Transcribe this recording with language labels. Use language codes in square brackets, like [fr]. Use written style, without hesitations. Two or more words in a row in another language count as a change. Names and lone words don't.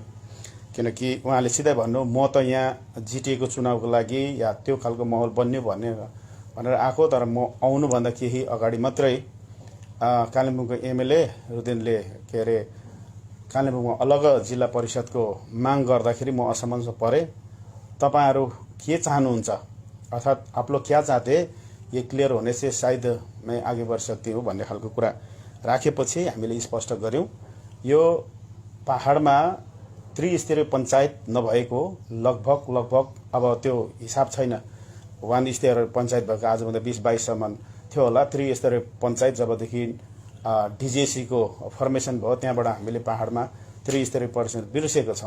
[ne] किनकि उहाँले सिधै भन्नु म त यहाँ जिटिएको चुनावको लागि या त्यो खालको माहौल बन्यो भनेर आएको, तर म आउनुभन्दा केही अगाडि मात्रै कालिम्पोङको एमएलए रुदेनले के अरे कालिम्पोङमा अलग जिल्ला परिषदको माग गर्दाखेरि म असमञ्ज परे। तपाईहरु के चाहनुहुन्छ अर्थात् [hi] आप लोग क्या चाहते ये क्लियर होने से शायद मैं आगे बढ़ सकती हूँ [ne] भन्ने खालको कुरा राखेपछि हामीले स्पष्ट गर्यौं। यो पहाडमा त्रिस्तरीय पञ्चायत नभएको लगभग अब त्यो हिसाब छैन, 1 स्तरीय पञ्चायत भएको आजभन्दा 20-22 सम्म थियो होला। त्रिस्तरीय पञ्चायत जबदेखि डीजेसी को फर्मेसन भयो त्यहाँबाट हामीले पहाडमा त्रिस्तरीय परिषद बिर्सेको छौं।